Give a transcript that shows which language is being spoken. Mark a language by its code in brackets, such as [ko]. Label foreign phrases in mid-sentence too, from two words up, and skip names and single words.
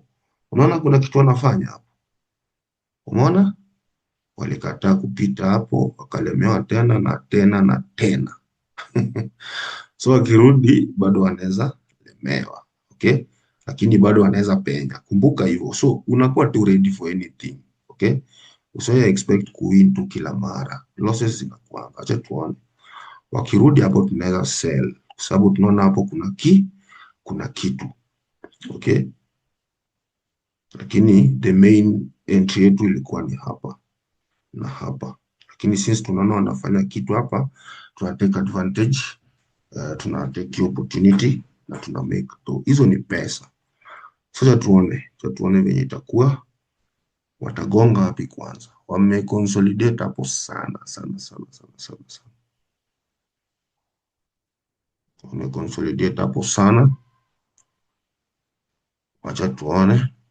[sw] Unaona kuna kitu wanafanya hapo, umeona walikataa kupita hapo, wakalemewa tena na tena na tena. So akirudi bado anaweza lemewa, okay, lakini bado anaweza penya. Kumbuka hivyo, so unakuwa tu [en] ready for anything, [sw] okay. Usiwe expect kuwin tu kila mara, losses zinakuwa. Acha tuone wakirudi hapo, tunaweza sell kwa sababu tunaona hapo kuna kitu, okay, lakini [en] the main entry [sw] yetu ilikuwa ni hapa na hapa, lakini since tunaona wanafanya kitu hapa, tuna [en] take advantage, [sw] tuna [en] take opportunity [sw] na tuna [en] make to. [sw] Hizo ni pesa. Sasa tuone venye itakuwa, watagonga wapi kwanza. Wame consolidate hapo sana sana sana sana sana sana, wame consolidate hapo sana. Wacha tuone.